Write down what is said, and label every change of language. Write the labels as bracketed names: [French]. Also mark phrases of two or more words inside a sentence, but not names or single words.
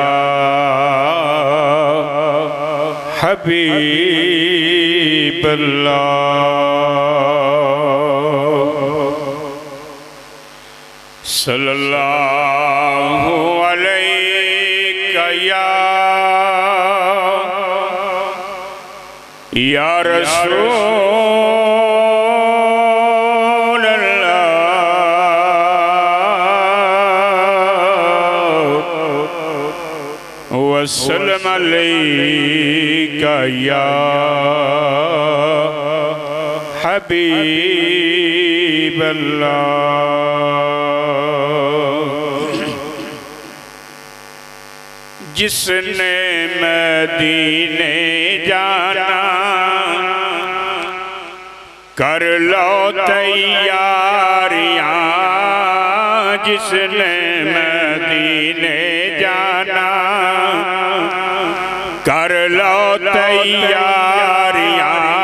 [Arabic] حبيب الله صلى الله عليك يا رسول الله وسلم عليك يا حبيب الله. [Punjabi] جنھے مدینے جانا کر لو تیاریاں، جنھے مدینے جانا کر لو تیاریاں,